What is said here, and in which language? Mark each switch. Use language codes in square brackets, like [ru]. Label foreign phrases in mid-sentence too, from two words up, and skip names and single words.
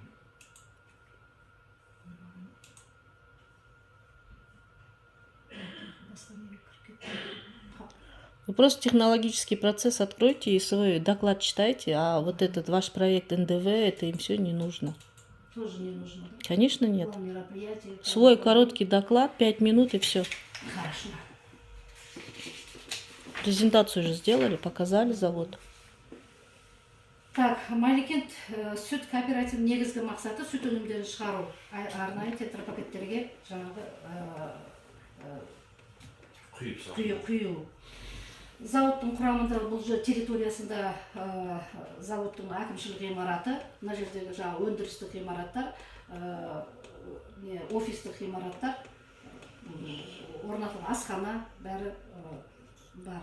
[ru] Вы просто технологический процесс откройте и свой доклад читайте, а вот этот ваш проект НДВ, это им все не нужно. Тоже не нужно, да? Конечно, нет. Свой короткий доклад, 5 минут и все. Хорошо. Презентацию же сделали, показали завод. Так, [kk] Майлыкент сүт кооперативінің негізгі мақсаты сүт өнімдерін шығару. Арнайы тетрапакеттерге жаңағы құю. Зауыттың құрамында бұл жер территориясында зауыттың әкімшілік ғимараты, мына жердегі жаңағы өндірістік ғимараттар, офистік ғимараттар, орнатылған асхана бәрі бар.